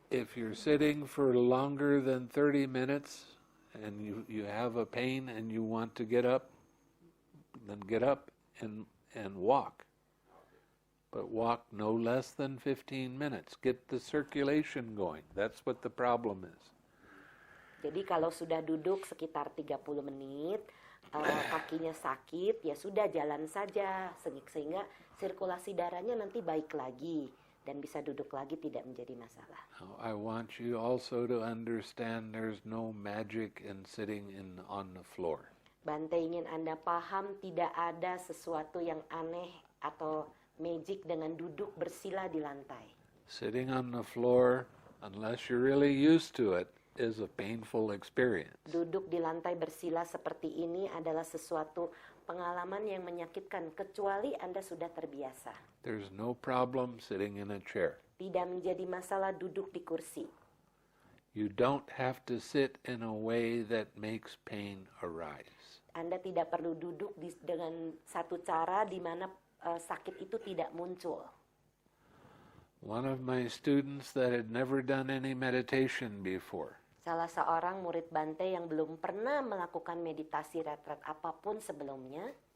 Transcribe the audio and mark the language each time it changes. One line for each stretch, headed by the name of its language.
English: If you're sitting for longer than 30 minutes and you have a pain and you want to get up, then get up and walk. But walk no less than 15 minutes. Get the circulation going. That's what the problem is.
Indonesian: Jadi kalau sudah duduk sekitar 30 menit, kakinya sakit, ya sudah jalan saja sehingga sirkulasi darahnya nanti baik lagi dan bisa duduk lagi, tidak menjadi masalah.
English: Now, I want you also to understand there's no magic in sitting on the floor.
Indonesian: Bhante ingin Anda paham tidak ada sesuatu yang aneh atau magic dengan duduk bersila di lantai.
English: Sitting on the floor, unless you're really used to it, is a painful experience.
Indonesian: Duduk di lantai bersila seperti ini adalah sesuatu pengalaman yang menyakitkan kecuali Anda sudah terbiasa.
English: There's no problem sitting in a chair.
Indonesian: Tidak menjadi masalah duduk di kursi.
English: You don't have to sit in a way that makes pain arise.
Indonesian: Anda tidak perlu duduk dengan satu cara di mana sakit itu tidak muncul.
English: One of my students that had never done any meditation before,
Indonesian: Salah seorang murid Bhante yang belum pernah melakukan meditasi retret apapun sebelumnya,